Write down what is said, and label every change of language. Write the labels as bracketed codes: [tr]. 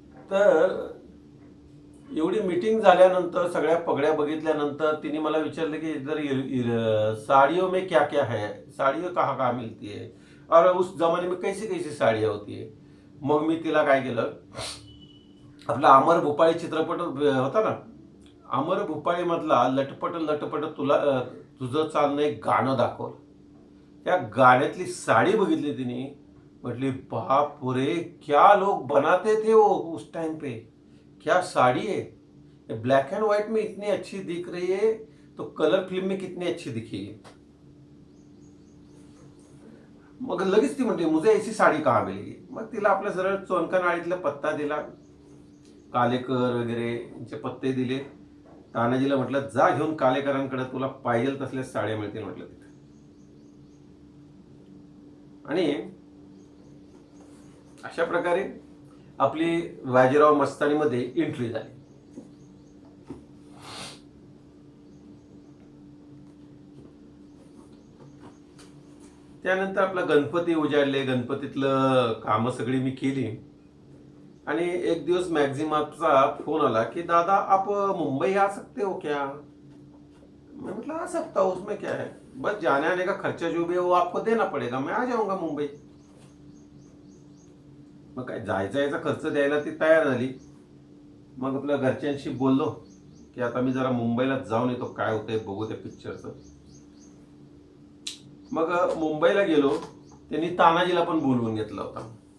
[mr] तर एवढी मीटिंग झाल्यानंतर सगळ्या पगड्या बघितल्यानंतर तिने मला विचारलं की [hi] इधर साड़ियों में क्या क्या है, साड़ियों कहाँ कहाँ मिलती है और उस जमाने में कैसी कैसी साड़ियाँ होती है. [mr] मग मी तिला काय केलं, आपला अमर भोपाळी चित्रपट होता ना, अमर भोपाळी मधला लटपट लटपट तुझं चालणं एक गाणं दाखवलं. त्या गाण्यातली साडी बघितली तिने, म्हटली बाप रे [hi] क्या लोग बनाते थे वो उस टाइम पे, क्या साड़ी है, ब्लैक एंड व्हाइट में इतनी अच्छी दिख रही है तो कलर फिल्म में कितनी अच्छी दिखेगी. [mr] मग लगेच ती म्हणते [hi] मुझे ऐसी साडी कहाँ मिलेगी. [mr] मग तिला आपल्या सरळ चोनका पत्ता दिला, कालेकर वगैरे यांचे पत्ते दिले. तानाजीला म्हटलं जा घेऊन कालेकरांकडे, तुला पाहिजे तसल्या साड्या मिळतील म्हटलं तिथे. आणि अशा प्रकारे आपली बाजीराव मस्तानीमध्ये एंट्री झाली. त्यानंतर आपला गणपती उजाडले, गणपतीतलं कामं सगळी मी केली. आणि एक दिवस मॅक्झिमाचा फोन आला की दादा [hi] आप मुंबई आ सकते हो क्या. मैं मतलब आ सकता हूँ, उसमें क्या है, बस जाने आने का खर्चा जो भी है वो आपको देना पड़ेगा, मैं आ जाऊंगा मुंबई. [mr] मग काय जायचा याचा खर्च द्यायला ती तयार झाली. मग आपल्या घरच्यांशी बोललो की आता मी जरा मुंबईला जाऊन येतो, काय होतंय बघू त्या पिक्चरचं. मग मुंबईला गेलो, त्यांनी तानाजीला पण बोलवून घेतला होता.